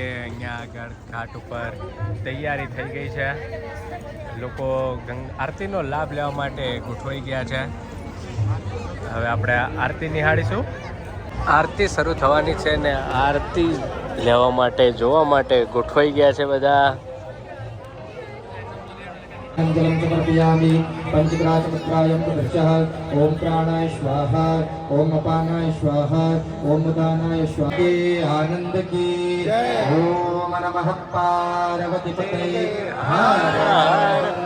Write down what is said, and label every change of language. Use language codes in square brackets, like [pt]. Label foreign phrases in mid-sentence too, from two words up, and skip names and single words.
[gu] અહીંયા આગળ ઘાટ ઉપર તૈયારી થઈ ગઈ છે. લોકો આરતીનો લાભ લેવા માટે ગોઠવાઈ ગયા છે. હવે આપણે આરતી નિહાળીશું. આરતી શરૂ થવાની છે ને આરતી લેવા માટે જોવા માટે ગોઠવાઈ ગયા છે બધા. [sa] जलं समर्पयामि पंचग्रासमुद्रायं प्रदर्शः ओम प्राणाय स्वाहा ओम अपानाय स्वाहा ओम उदानाय स्वाहा. [hi] आनंद की [sa] ओम नमः पार्वती पते हर हर